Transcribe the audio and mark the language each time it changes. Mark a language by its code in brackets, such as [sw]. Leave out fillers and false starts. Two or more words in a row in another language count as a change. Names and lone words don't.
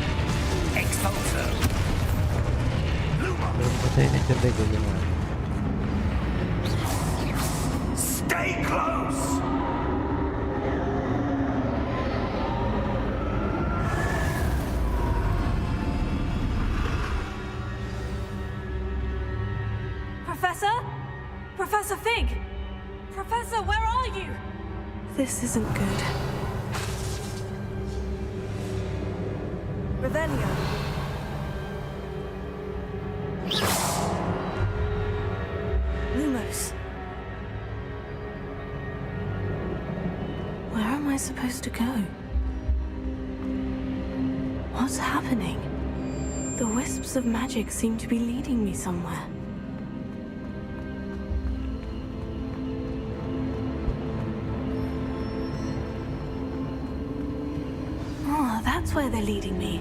[en] Expulso! Lumos! [hi] मेरे को पता ही नहीं चल रहा है कैसे मारना है। [en] Stay close! Professor? Professor Fig! Professor, where are you? This isn't good. Revelio. Lumos. Where am I supposed to go? What's happening? The wisps of magic seem to be leading me somewhere. Oh, that's where they're leading me.